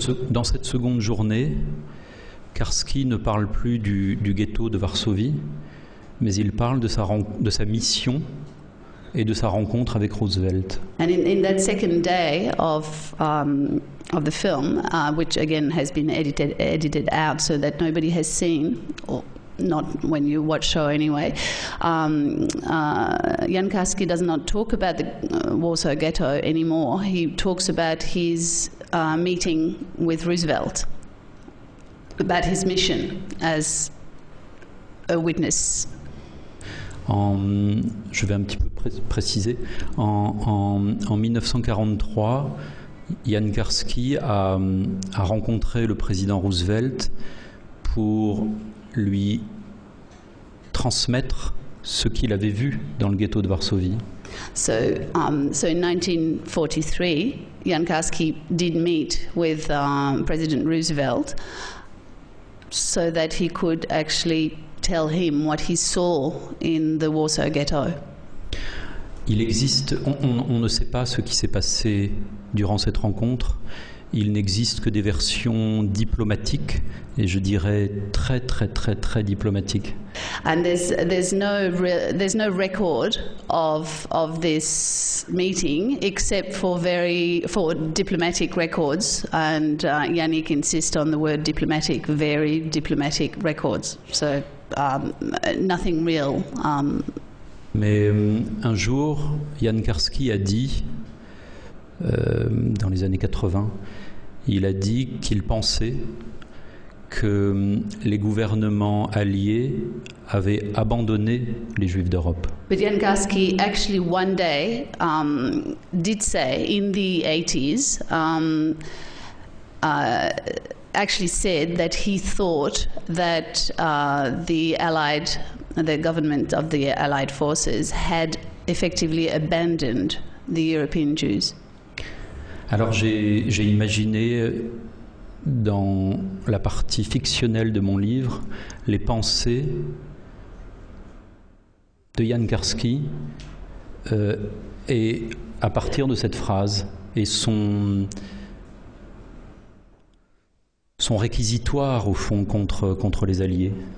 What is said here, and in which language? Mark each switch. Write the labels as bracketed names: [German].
[French] Dans cette seconde journée, Karski ne parle plus du ghetto de Varsovie, mais il parle de sa mission et de sa rencontre avec Roosevelt. [English] And in that second day of the film, which again has been edited out so that nobody has seen, or not when you watch show anyway, Jan Karski does not talk about the Warsaw Ghetto anymore. He talks about his meeting with Roosevelt, about his mission as a witness. [French] Je vais un petit peu préciser. En 1943, Jan Karski a rencontré le président Roosevelt pour lui transmettre ce qu'il avait vu dans le ghetto de Varsovie. [English] So in 1943, Jan Karski did meet with President Roosevelt so that he could actually tell him what he saw in the Warsaw Ghetto. [French] Il existe, on ne sait pas ce qui s'est passé durant cette rencontre. Il n'existe que des versions diplomatiques, et je dirais très diplomatiques. [English] And there's no record of this meeting except for diplomatic records, and Yannick insists on the word diplomatic, very diplomatic records. So nothing real. [French] Mais un jour, Jan Karski a dit, dans les années 80, il a dit qu'il pensait que les gouvernements alliés avaient abandonné les Juifs d'Europe. [English] But Jan Karski actually one day did say in the 80s, actually said that he thought that the Allied the government of the Allied forces, had effectively abandoned the European Jews? [French] Alors j'ai imaginé dans la partie fictionnelle de mon livre les pensées de Jan Karski et à partir de cette phrase et son réquisitoire au fond contre les Alliés.